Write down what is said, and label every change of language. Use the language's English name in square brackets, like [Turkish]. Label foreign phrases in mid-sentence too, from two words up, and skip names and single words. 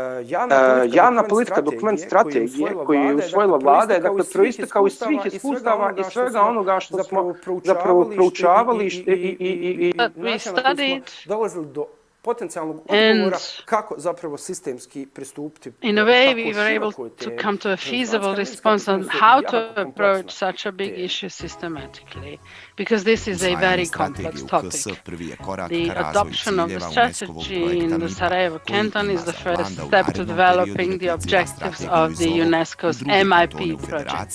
[Bosnian] Javna politika, dokument strategije koji je usvojila vlada je dakle proistekao iz svih iskustava i svega onoga što smo zapravo proučavali i dolazili do potencijalnog odgovora kako zapravo sistemski pristupiti. [English] In a way we were able to come to a feasible response on how to approach such a big issue systematically, because this is a very complex topic. The adoption of the strategy in the Sarajevo Canton is the first step to developing the objectives of the UNESCO's MIP project.